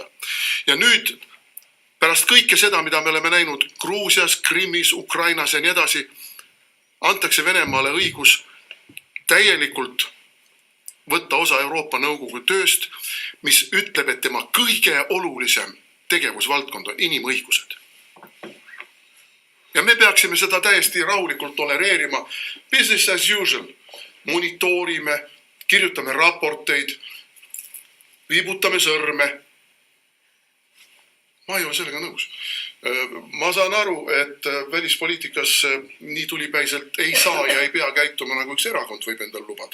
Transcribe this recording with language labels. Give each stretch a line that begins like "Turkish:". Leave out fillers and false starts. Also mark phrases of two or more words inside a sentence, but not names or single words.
Estonian: Ja nüüd, pärast kõike seda, mida me oleme näinud Gruusias, Krimmis, Ukrainas ja nii edasi, antakse Venemaale õigus täielikult võtta osa Euroopa Nõukogu tööst, mis ütleb, et tema kõige olulisem tegevusvaldkond on inimõigused. Ja me peaksime seda täiesti rahulikult tolereerima.
English: Business as usual.
Estonian: Monitoorime, kirjutame raporteid, viibutame sõrme. Ma ei ole sellega nõus. Ma saan aru, et välispoliitikas nii tulipäiselt ei saa ja ei pea käituma, nagu üks erakond võib endal lubada.